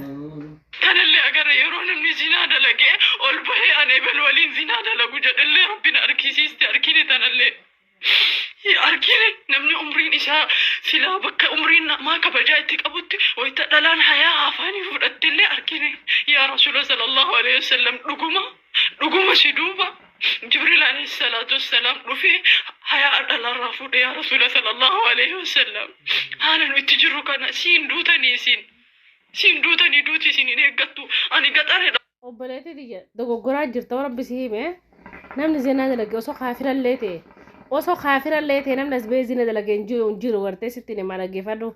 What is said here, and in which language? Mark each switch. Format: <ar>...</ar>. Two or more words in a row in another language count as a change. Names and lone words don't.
<om>Tanallee agarre yeroo namni zinaa dalagee ol bahee anee bal waliin zinaa dalagu jedhallee Rabbi na argisiiste argine tanallee. Argine namni umriin isaa silaa bakka umriin namaa kabajaa itti qabutti wayita dhalaan hayaa afaanii fudhattillee argine.</om> <ar>يا رسول صلى الله عليه وسلم dhuguma si duuba. Jibril عليه الصلاة والسلام dhufee hayaa dhalarraa fuudhe يا رسول صلى الله عليه وسلم.</ar> <om>Haala nu itti jirru kana siin duutanii duuti isin hin eeggattu ani gaxareedha. Obboleetti tiyya dogoggoraa jirta rabbi si hime namni zinaa dalage osoo kaafirallee ta'e namni as ba'ee zina dalage hin jiru gartee sitti nama dhaggeeffadhu.</om>